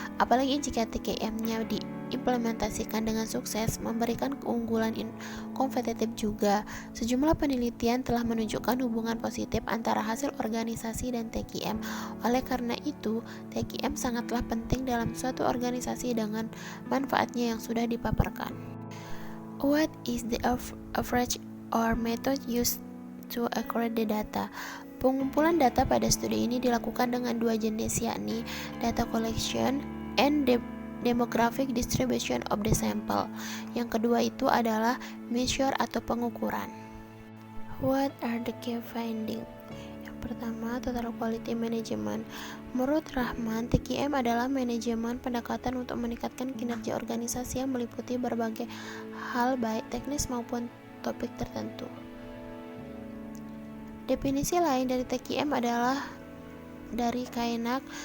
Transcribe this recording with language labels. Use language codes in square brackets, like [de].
[id] Apalagi jika TQM-nya diimplementasikan dengan sukses, memberikan keunggulan kompetitif juga. Sejumlah penelitian telah menunjukkan hubungan positif antara hasil organisasi dan TQM. Oleh karena itu, TQM sangatlah penting dalam suatu organisasi dengan manfaatnya yang sudah dipaparkan. [en] What is the average or method used to acquire the data? [id] Pengumpulan data pada studi ini dilakukan dengan 2 jenis, yakni [en] data collection and demographic distribution of the sample. [id] Yang kedua itu adalah measure atau pengukuran. [en] What are the key findings? [id] Yang pertama, total quality management. Menurut Rahman, TQM adalah manajemen pendekatan untuk meningkatkan kinerja organisasi yang meliputi berbagai hal baik teknis maupun topik tertentu. Definisi lain dari TQM adalah dari Kainak.